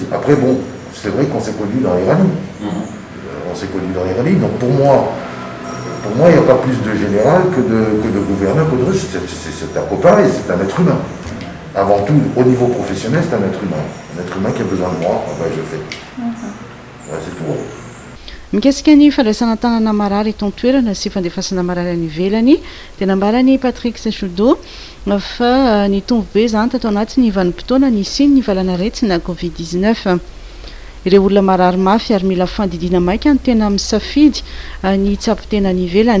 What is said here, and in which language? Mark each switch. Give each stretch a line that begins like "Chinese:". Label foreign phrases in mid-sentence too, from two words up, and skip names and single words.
French: Après, bon, c'est vrai qu'on s'est connu dans les rallyes. Donc pour moi, il n'y a pas plus de général que de gouverneur que de russe. C'est un copain et c'est un être humain. Avant tout, au niveau professionnel, c'est un être humain. Un être humain qui a besoin de moi, je fais. Ouais, c'est tout.
Malagasy: Mikasika ny fandraisana tanana marary eto an-toerana sy fandefasana marary any ivelany dia nambarany Patrick Saint-Trudeau fa ny tombobe zany tato anaty ny vanim-potoana nisiny ny valanaretsy na Covid-19. Ireo olona marary mafy ary mila fandidina maika ny tena misafidy ny tsapotena ny ivelany.